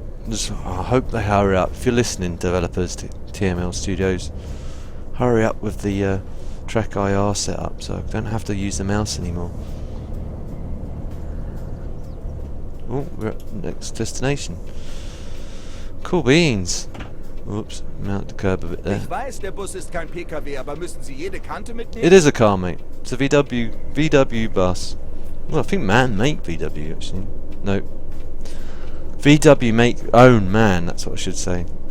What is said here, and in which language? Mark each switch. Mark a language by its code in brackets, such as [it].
[en] I hope they hurry up. If you're listening, developers to TML Studios, hurry up with the Track IR setup so I don't have to use the mouse anymore. Oh, we're at the next destination. Cool beans. Oops, mount the curb a bit there. [de] Ich weiß, der Bus ist kein PKW, aber müssen Sie jede Kante mitnehmen? [en] It is a car, mate. It's a VW bus. Well, I think man make VW actually. No. VW make own man, that's what I should say.